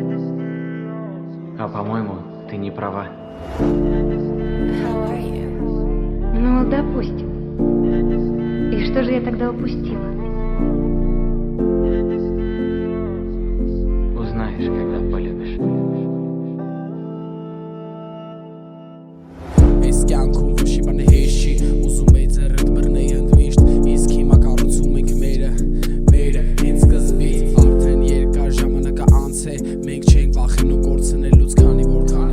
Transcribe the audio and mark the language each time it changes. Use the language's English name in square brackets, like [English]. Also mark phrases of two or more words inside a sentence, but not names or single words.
[Russian] А по-моему, ты не права. Ну, допустим. И что же я тогда упустила? Узнаешь, когда полюбишь. [Armenian] Այս կյանքում ոչ մի բան հեշտ չի ուզում էի ձեռդ բռնեի ընդմիշտ իսկ հիմա կառուցում ենք մերը հենց սկզբից արդեն երկար ժամանակը անց է մենք չենք վախենում կորցնելուց քանի որ